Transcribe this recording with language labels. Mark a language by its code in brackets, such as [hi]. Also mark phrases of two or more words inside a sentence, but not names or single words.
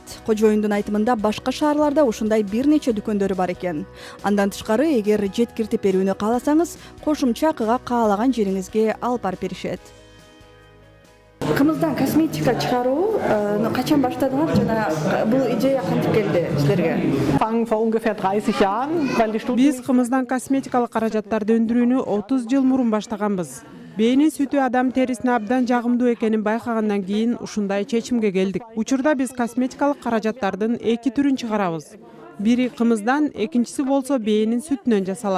[ky] Кожоюндун айтымында башка шаарларда ушундай бир нече дүкөндөрү бар экен. Андан тышкары, эгер жеткиртип берүүнү кааласаңыз, кошумча акыга каалаган жериңизге алып барып беришет. Кымыздан косметика чыгаруу качан баштадыңар жана бул идея кантип келди силерге? [de] Vor ungefähr 30 Jahren, weil die [ky] Биз кымыздан косметикалык каражаттарды өндүрүүнү 30 жыл мурун баштаганбыз. Бээнин сүтү адам терисине абдан жагымдуу экенин байкагандан кийин ушундай чечимге келдик. Учурда биз косметикалык каражаттардын 2 түрүн чыгарабыз. Бири кымыздан, экинчиси болсо бээнин сүтүнөн жасалат.